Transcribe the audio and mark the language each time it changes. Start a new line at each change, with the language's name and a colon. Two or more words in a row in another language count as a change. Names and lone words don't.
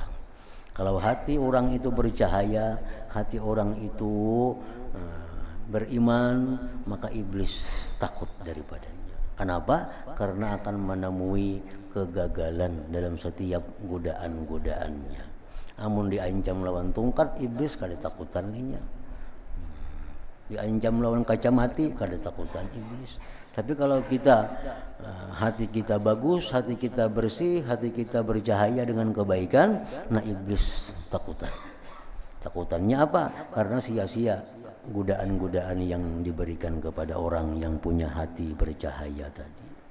Indonesian: Kalau hati orang itu bercahaya, hati orang itu beriman, maka iblis takut daripadanya. Kenapa? Karena akan menemui kegagalan dalam setiap godaan-godaannya.
Banjar: Amun diancam lawan tungkat, iblis kada takutan ninya. Diancam lawan kaca mati, kada takutan iblis.
Indonesian: Tapi kalau kita hati kita bagus, hati kita bersih, hati kita bercahaya dengan kebaikan, nah iblis takutan. Takutannya apa? Karena sia-sia godaan-godaan yang diberikan kepada orang yang punya hati bercahaya tadi.